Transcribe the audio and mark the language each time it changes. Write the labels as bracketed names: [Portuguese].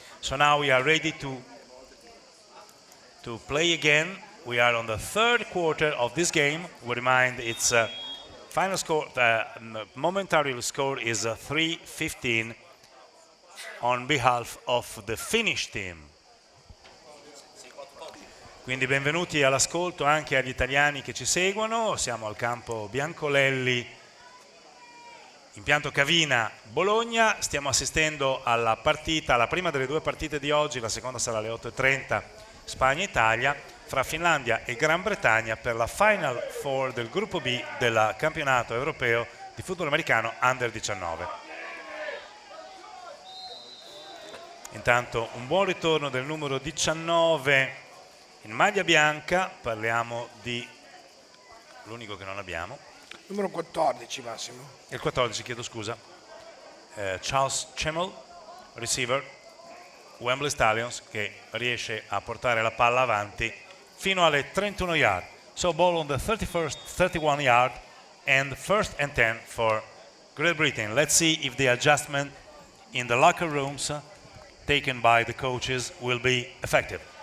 [English] So now we are ready to play again. We are on the third quarter of this game. We remind its final score, momentary score is 3-15 on behalf of the Finnish team. [Italian] Quindi benvenuti all'ascolto anche agli italiani che ci seguono. Siamo al campo Biancolelli, impianto Cavina, Bologna. Stiamo assistendo alla partita, alla prima delle due partite di oggi, la seconda sarà alle 8:30, Spagna-Italia, fra Finlandia e Gran Bretagna per la Final Four del gruppo B del campionato europeo di football americano Under 19. Intanto un buon ritorno del numero 19 in maglia bianca, parliamo di l'unico che non abbiamo. Numero 14, Massimo. Il 14, chiedo scusa. Charles Chemmel, receiver, Wembley Stallions, che riesce a portare la palla avanti fino alle 31 yard. [English] So ball on the 31 yard and first and 10 for Great Britain. Let's see if the adjustment in the locker rooms taken by the coaches will be effective.